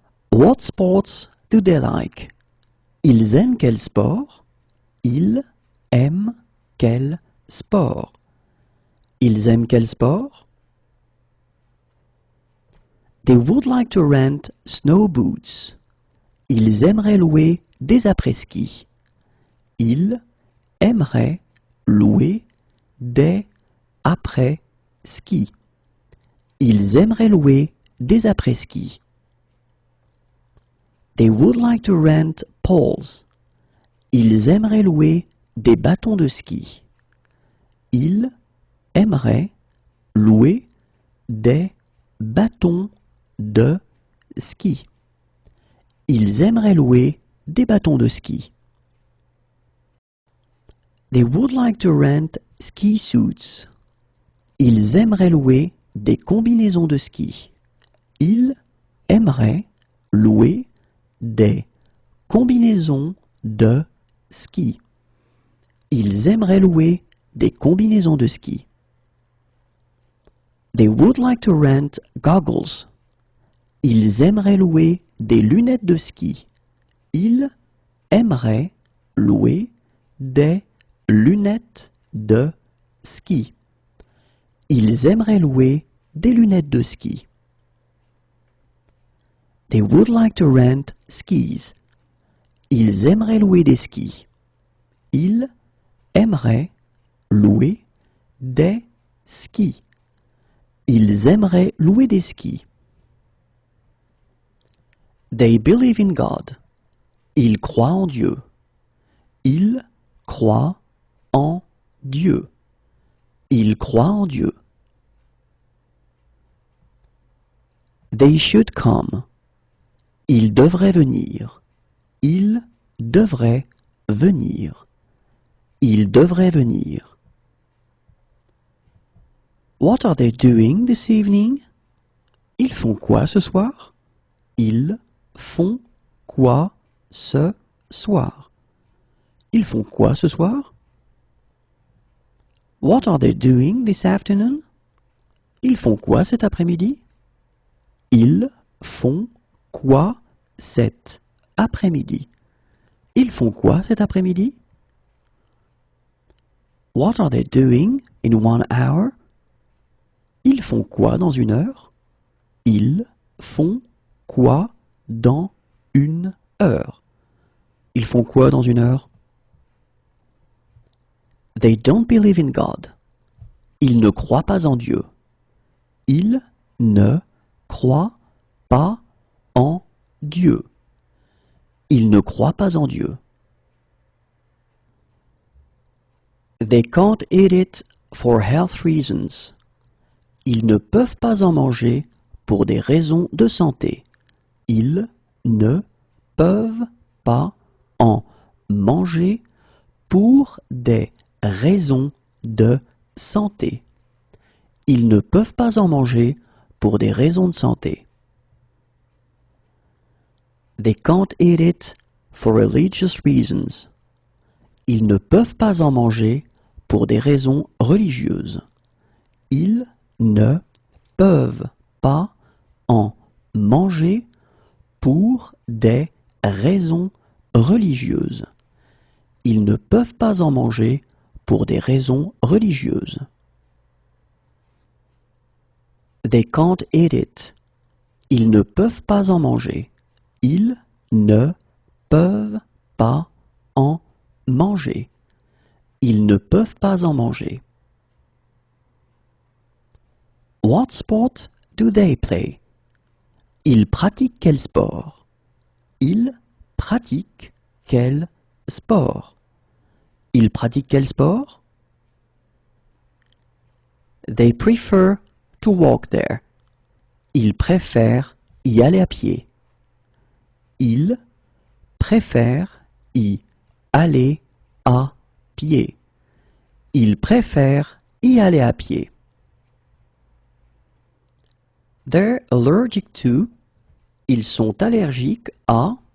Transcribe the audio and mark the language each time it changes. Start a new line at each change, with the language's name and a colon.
English: What sports do they like?
French: Ils aiment quel sport? Ils aiment quel sport? Ils aiment quel sport?
English: They would like to rent snow boots.
French: Ils aimeraient louer des après-ski. Ils aimeraient louer des après-ski. Ils aimeraient louer des après-ski.
English: They would like to rent poles.
French: Ils aimeraient louer des bâtons de ski. Ils aimeraient louer des bâtons de ski. Ils aimeraient louer des bâtons de ski.
English: They would like to rent ski suits.
French: Ils aimeraient louer des combinaisons de ski. Ils aimeraient louer des combinaisons de ski. Ils aimeraient louer des combinaisons de ski.
English: They would like to rent goggles.
French: Ils aimeraient louer des lunettes de ski. Ils aimeraient louer des lunettes de ski. Ils aimeraient louer des lunettes de ski.
English: They would like to rent skis.
French: Ils aimeraient louer des skis. Ils aimeraient louer des skis. Ils aimeraient louer des skis.
English: They believe in God.
French: Ils croient en Dieu. Ils croient en Dieu. Ils croient en Dieu.
English: They should come.
French: Ils devraient venir. Ils devraient venir. Ils devraient venir.
English: What are they doing this evening?
French: Ils font quoi ce soir? Ils font quoi ce soir? Ils font quoi ce soir?
English: What are they doing this afternoon?
French: Ils font quoi cet après-midi? Ils font quoi cet après-midi? Ils font quoi cet après-midi?
English: What are they doing in 1 hour?
French: Ils font quoi dans 1 heure? Ils font quoi dans 1 heure? Ils font quoi dans 1 heure?
English: They don't believe in God.
French: Ils ne croient pas en Dieu. Ils ne croient pas en Dieu. Ils ne croient pas en Dieu.
English: They can't eat it for health reasons.
French: Ils ne peuvent pas en manger pour des raisons de santé. Ils ne peuvent pas en manger pour des raisons de santé. Ils ne peuvent pas en manger pour des raisons de santé.
English: They can't eat it for religious reasons.
French: Ils ne peuvent pas en manger pour des raisons religieuses. Ils ne peuvent pas en manger pour des raisons religieuses. Ils ne peuvent pas en manger pour des raisons religieuses.
English: They can't eat it.
French: Ils ne peuvent pas en manger. Ils ne peuvent pas en manger. Ils ne peuvent pas en manger.
English: What sport do they play?
French: Ils pratiquent quel sport? Ils pratiquent quel sport? Ils pratiquent quel sport?
English: They prefer to walk there.
French: Ils préfèrent y aller à pied. Ils préfèrent y aller à pied. Ils préfèrent y aller à pied.
English: They're allergic to.
French: Ils sont allergiques à.